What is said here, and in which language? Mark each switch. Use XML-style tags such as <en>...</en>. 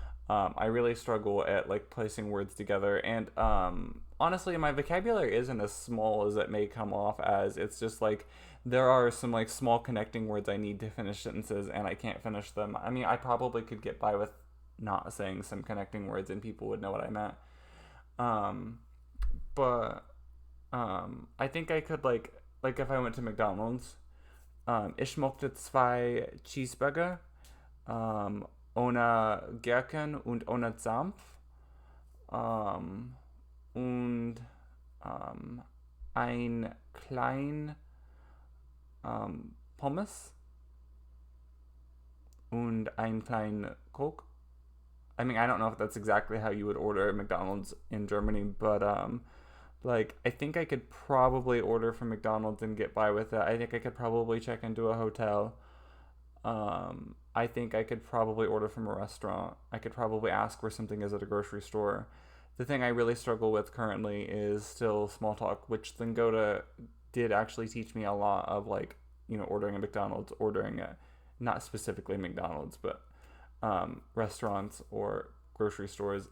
<en>I really struggle at like placing words together, and honestly, my vocabulary isn't as small as it may come off as. It's just like there are some like small connecting words I need to finish sentences, and I can't finish them. I mean, I probably could get by with not saying some connecting words, and people would know what I meant. Um, but I think I could like if I went to McDonald's,</en> <de>ich mochte zwei Cheeseburger, ohne Gherken und ohne Senf, ähm, und ein klein Pommes und ein klein Coke.</de> <en>I mean, I don't know if that's exactly how you would order at McDonald's in Germany, but like I think I could probably order from McDonald's and get by with it. I think I could probably check into a hotel. I think I could probably order from a restaurant. I could probably ask where something is at a grocery store. The thing I really struggle with currently is still small talk, which Lingoda did actually teach me a lot of, like, ordering at McDonald's, ordering at not specifically McDonald's, but restaurants or grocery stores.</en>